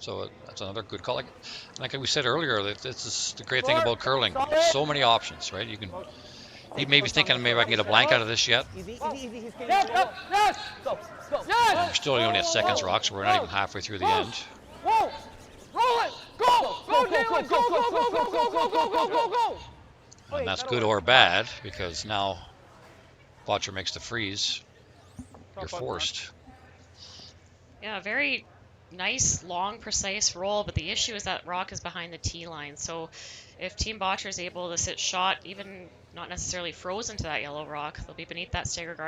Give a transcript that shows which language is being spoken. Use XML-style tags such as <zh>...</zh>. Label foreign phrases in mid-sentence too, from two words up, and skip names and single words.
<en>So that's another good call. Like we said earlier, this is the great thing about curling. So many options, right? You may be thinking maybe I can get a blank out of this yet. Easy. He's getting Yes! Go. We're still only at seconds rock, so we're not even halfway through the end. Whoa! Roll it! Go! Go, Daylan! Go! And that's good or bad because now Bottcher makes the freeze. You're forced. Yeah, very nice, long, precise roll, but the issue is that rock is behind the tee line. So if Team Bottcher is able to sit shot, even not necessarily frozen to that yellow rock, they'll be beneath that stagger guard.</en>